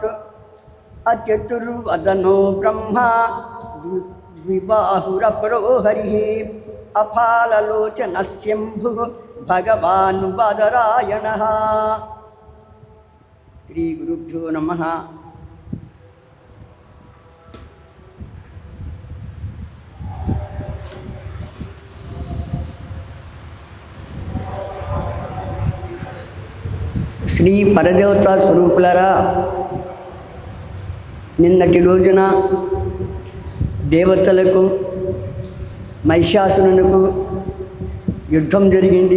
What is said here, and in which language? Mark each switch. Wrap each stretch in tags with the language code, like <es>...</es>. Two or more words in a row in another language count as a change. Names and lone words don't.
<sa>अचतुर्वदनो ब्रह्मा द्विबाहुरपरो हरिः अफाललोचनस्यम्भुः भगवान् बादरायणः. श्रीगुरुभ्यो नमः.</sa> <te>శ్రీ పరదేవతా స్వరూపులరా, నిన్నటి రోజున దేవతలకు మహిషాసురునకు యుద్ధం జరిగింది.</te>